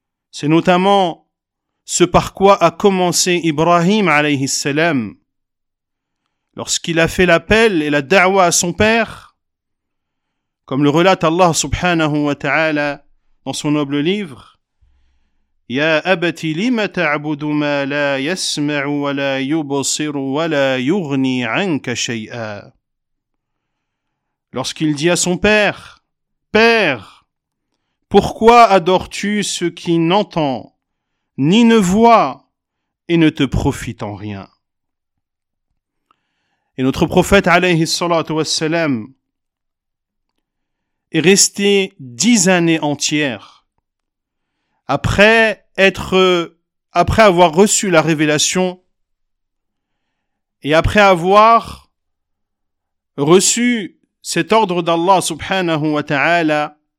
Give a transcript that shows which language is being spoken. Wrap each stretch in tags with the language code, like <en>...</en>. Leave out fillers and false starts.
<fr>C'est notamment ce par quoi a commencé Ibrahim alayhi salam lorsqu'il a fait l'appel et la da'wa à son père, comme le relate Allah subhanahu wa ta'ala dans son noble livre.</fr> <ar>يا أبتي لما تعبد ما لا يسمع ولا يبصر ولا يغني عنك شيئا.</ar> <fr>Lorsqu'il dit à son père, Père, pourquoi adores-tu ce qui n'entend, ni ne voit, et ne te profite en rien? et notre prophète alayhi salatu wassalam est resté 10 années entières après avoir reçu la révélation et après avoir reçu cet ordre d'Allah subhanahu wa ta'ala</fr>